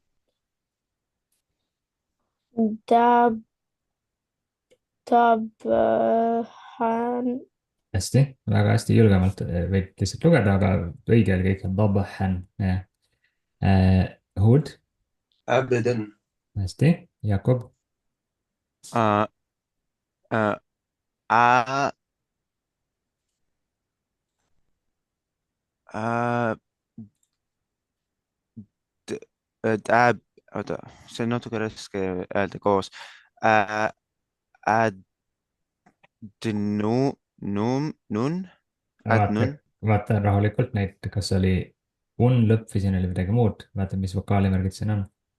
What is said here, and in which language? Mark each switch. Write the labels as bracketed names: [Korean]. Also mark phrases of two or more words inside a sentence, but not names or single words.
[Arabic] Dab, dabhan, [Estonian] hästi, väga hästi, julgemalt võid lihtsalt lugeda, aga õige oli kõik, dabhan, jah. Hud, [Arabic] أبدا. [Estonian] hästi, Jakob, آه آه آ آ Dab, oota, see on natuke raske öelda koos. Nun, vaata, vaata rahulikult neid, kas oli lõpp või siin oli midagi muud, vaata, mis vokaalimärgid siin on.